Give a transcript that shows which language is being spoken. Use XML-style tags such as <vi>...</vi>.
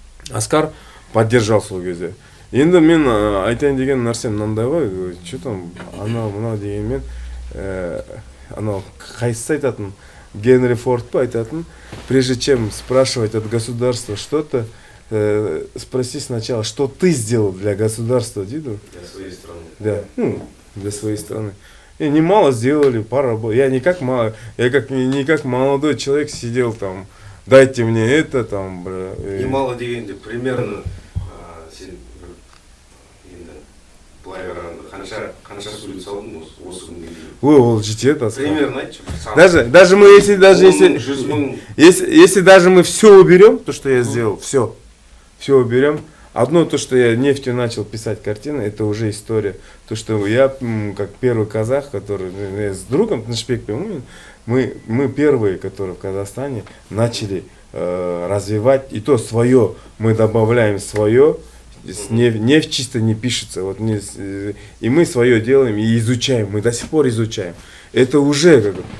<kk>Оскар поддержал сол кезде. Енді мен айтайын деген нәрсем мынандай ғой,</kk> <ru>что там,</ru> <kk>анау дегенмен, анау қайсысы айтатын, Генри Форд па айтатын,</kk> <ru>прежде чем спрашивать от государства что-то, спроси сначала, что ты сделал для государства,</ru> <kk>Диду?</kk> <ru>Для своей страны. Да, ну, для своей страны. И немало сделали, пара работ. Я не как молодой человек сидел там, дайте мне это там.</ru> <kk>Немало дегенде примерно сен енді былай қарағанда қанша сурет салдың осы күнге дейін? Ой, ол жетеді, Оскар. Примерно айтшы.</kk> <ru>Даже мы, если</ru> <kk>100 мың.</kk> <ru>если даже мы все уберем, то, что я сделал, все уберем. Одно то, что я нефтью начал писать картины, это уже история. То, что я, как первый казах, который с другом Тынышбеком, мы первые, которые в Казахстане начали развивать, и то свое, мы добавляем свое, нефть чисто не пишется, вот, и мы свое делаем и изучаем, мы до сих пор изучаем. Это уже как бы.</ru>